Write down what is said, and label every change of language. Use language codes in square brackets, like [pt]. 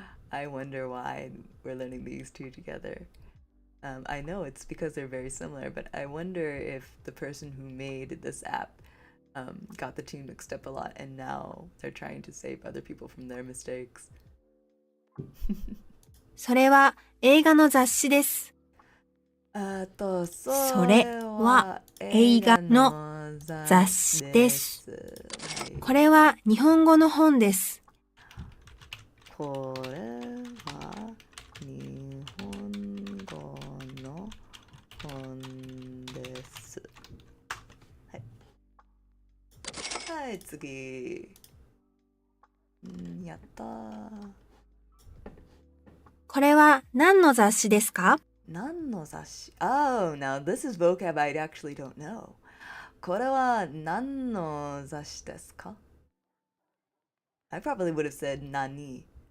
[en] I wonder why we're learning these two together. I know it's because they're very similar, but I wonder if the person who made this app got the two mixed up a lot, and now they're trying to save other people from their mistakes. [ja] それは映画の雑誌です。それは映画の雑誌です。これは日本語の本です。これは日本語の本です。はい。はい、次。やったー。これは何の雑誌ですか？何の雑誌? [en] Oh, now this is vocab I actually don't know. [ja] これは何の雑誌ですか? [en] I probably would have said 何.